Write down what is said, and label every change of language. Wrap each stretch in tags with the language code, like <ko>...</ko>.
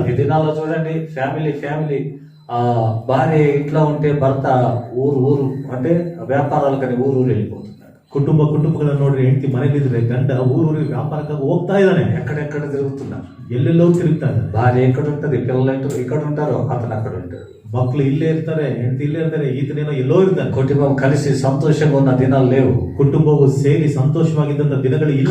<te>ఈ దినాల్లో చూడండి, ఫ్యామిలీ భార్య ఇంట్లో ఉంటే భర్త ఊరు అంటే వ్యాపారాలకని ఊరు వెళ్ళిపోతున్నాడు.</te> <kn>ಕುಟುಂಬಗಳನ್ನು ನೋಡ್ರಿ, ಹೆಂಡತಿ ಮನೇಲಿದ್ರೆ ಗಂಡ ಊರೂರಿಗೆ ವ್ಯಾಪಾರಕ್ಕಾಗಿ ಹೋಗ್ತಾ ಇದ್ದಾನೆ,</kn> <te>ఎక్కడెక్కడ తిరుగుతున్నారు.</te> <kn>ಎಲ್ಲೆಲ್ಲೋ ತಿರುಗ್ತಾ ಇದ್ದಾನೆ.</kn> <te>భార్య ఎక్కడ ఉంటది, పిల్లలు ఇక్కడ ఉంటారు, అతను అక్కడ ఉంటాడు.</te> <kn>ಮಕ್ಳು ಇಲ್ಲೇ ಇರ್ತಾರೆ, ಹೆಂಡತಿ ಇಲ್ಲೇ ಇರ್ತಾರೆ, ಈತನೇನೋ ಎಲ್ಲೋ ಇರ್ತಾನೆ.</kn> <te>కుటుంబం కలిసి సంతోషంగా ఉన్న దినాలు లేవు.</te> <kn>ಕುಟುಂಬವು ಸೇರಿ ಸಂತೋಷವಾಗಿದ್ದಂತ ದಿನಗಳು ಇಲ್ಲ.</kn>